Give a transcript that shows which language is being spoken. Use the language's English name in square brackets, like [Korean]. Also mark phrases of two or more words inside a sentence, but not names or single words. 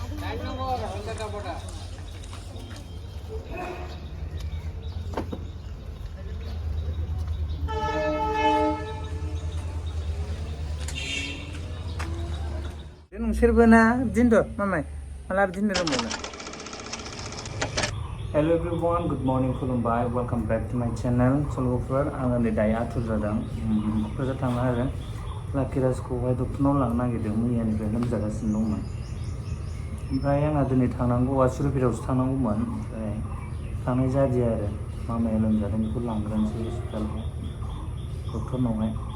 [Bodo] नोंसोरबो ना बिदिनोथ' मामाय माला बिदिनो रोंबावनो [English] Hello everyone, good morning, खुलुमबाय, welcome back to my channel. [Bodo] लोगोफोर आङो नै दायो आथुर जादों क'क्राझार थांनो आरो LuckyRajखौहाय डक्टरनाव लांनो नागिरदों मैयानिफ्राय लोमजागासिनो दंमोन ओमफ्राय आंहा दिनै थांनांगौआ सुरुफिरावसो थांनांगौमोन ओमफ्राय थांनाय जादिया आरो मामाया लोमजादों बेखौ लांग्रोनोसै हस्पिटालाव डक्टरनावहाय